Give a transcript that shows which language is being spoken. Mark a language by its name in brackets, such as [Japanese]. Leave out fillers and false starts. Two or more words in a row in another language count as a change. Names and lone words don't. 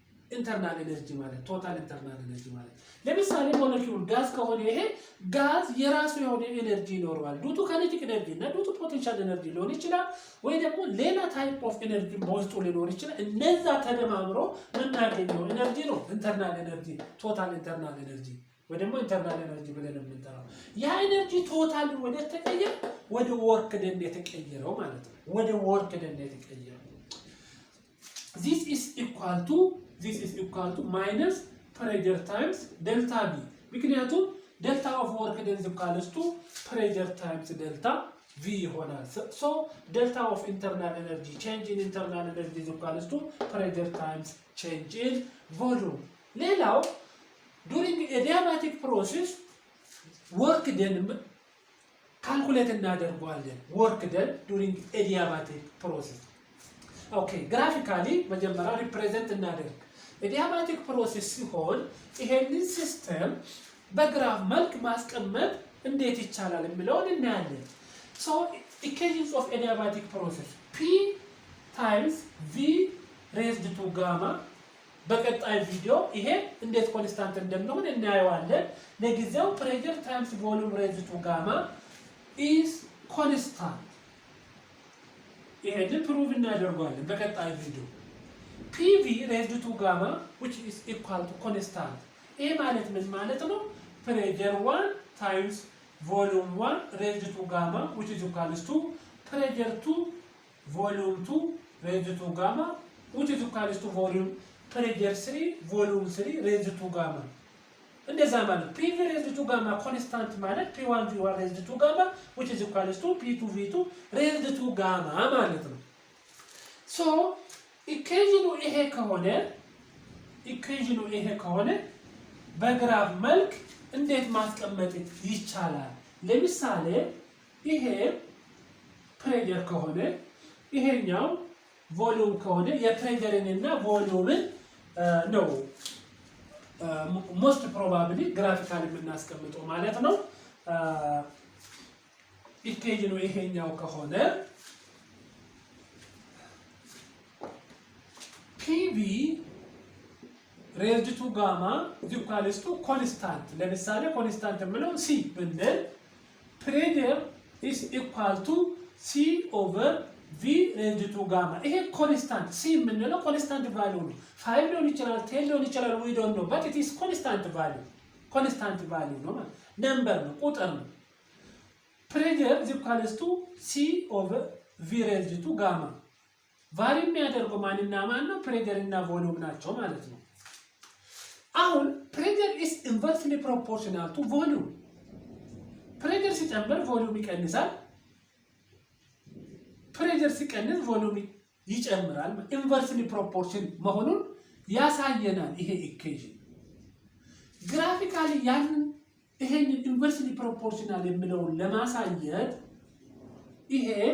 [English] internal energy ማለት total internal energy [Amharic] ማለት ለምሳሌ ሞለኪውል ጋዝ ከሆነ ይሄ ጋዝ የራሱ የሆነ ኤነርጂ ይኖረዋል [English] due to kinetic energy [Amharic] እና [English] due to potential energy [Amharic] ሊሆን ይችላል ወይ ደግሞ ሌላ [English] type of energy [Amharic] በውስጡ ሊኖር ይችላል እነዛ ተደማምሮ የምናገኘው ኤነርጂ ነው [English] internal energy total internal energy [Amharic] ወይ ደግሞ [English] internal energy [Amharic] ብለን የምንጠራው ያ [English] energy total [Amharic] ወደ ተቀየረ ወደ [English] work done [Amharic] የተቀየረው ማለት ነው ወደ [English] work done [Amharic] የተቀየረው [English] this is equal to minus pressure times delta V ምክንያቱም delta of work done is equal to pressure times delta V ይሆናል so delta of internal energy change in internal energy is equal to pressure times change in volume ሌላው during adiabatic process work done calculate እናደርጋለን work done during adiabatic process okay graphically መጀመሪያ represent እናደርግ adiabatic process [Amharic] ሲሆን ይሄንን ሲስተም በግራፍ መልክ ማስቀመጥ እንዴት ይቻላል የሚለውን እናያለን [English] so equations of adiabatic process P times V raised to gamma [Amharic] በቀጣይ ቪዲዮ ይሄ እንዴት ኮንስታንት እንደሚሆን እናየዋለን ለጊዜው [English] pressure times volume raised to gamma is constant [Amharic] ይሄንን ፕሩቭ እናደርጋለን በቀጣይ ቪዲዮ [English] PV raised to gamma which is equal to constant [Amharic] ይሄ ማለት ምን ማለት ነው [English] pressure 1 times volume 1 raised to gamma which is equal to pressure 2 volume 2 raised to gamma which is equal to volume pressure 3 volume 3 raised to gamma [Amharic] እንደዛ ማለት [English] PV raised to gamma constant ማለት P1 V1 raised to gamma which is equal to P2 V2 raised to gamma [Amharic] ማለት ነው [English] so ኢኩዌሽኑ [Amharic] ይሄ ከሆነ በግራፍ መልክ እንዴት ማስቀመጥ ይቻላል ለምሳሌ ይሄ ፕሬሸር ከሆነ ይሄኛው ቮሊዩም ከሆነ የፕሬሸርን እና ቮሊዩምን ነው [English] most probably [Amharic] ግራፊካሊ የምናስቀምጠው ማለት ነው ኢኩዌሽኑ ይሄኛው ከሆነ [English] PV raised to gamma is equal to constant [Amharic] ለምሳሌ ኮንስታንት የምለው [English] C ብንል pressure is equal to C over V raised to gamma [Amharic] ይሄ ኮንስታንት C የምንለው ኮንስታንት ቫልዩ ነው 5 ሊሆን ይችላል 10 ሊሆን ይችላል [English] we don't know but it is constant value [Amharic] ነው ማለት ነምበር ነው ቁጥር ነው [English] pressure is equal to C over V raised to gamma [Amharic] ቫሪ የሚያደርገው ማንና ማን ነው pressure እና volume ናቸው ማለት ነው አሁን [English] pressure is inversely proportional to volume [Amharic] pressure ሲጨምር volume ይቀንሳል pressure ሲቀንስ volume ይጨምራል [English] inversely proportion [Amharic] መሆኑን ያሳየናል ይሄ ኢኩዌሽን ግራፊካሊ ይሄንን [English] inversely proportional [Amharic] የሚለውን ለማሳየት ይሄ